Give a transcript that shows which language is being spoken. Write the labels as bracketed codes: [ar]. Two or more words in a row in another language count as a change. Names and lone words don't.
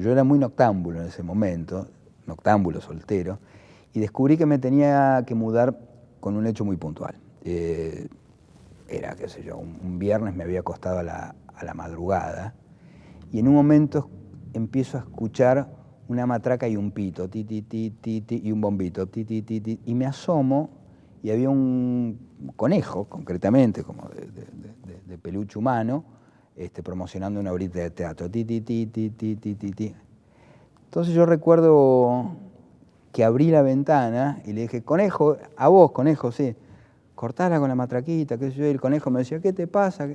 [es] Yo era muy noctámbulo en ese momento, noctámbulo, soltero, y descubrí que me tenía que mudar con un hecho muy puntual. Era, qué sé yo, un viernes me había acostado a la madrugada, y en un momento empiezo a escuchar una matraca y un pito, ti, ti, ti, ti, ti, y un bombito, ti, ti, ti, ti, y me asomo y había un conejo, concretamente, como de peluche humano, promocionando una horita de teatro, ti, ti, ti, ti, ti, ti, ti, ti. Entonces yo recuerdo que abrí la ventana y le dije, conejo, a vos, conejo, sí, cortala con la matraquita, qué sé yo, y el conejo me decía, ¿qué te pasa?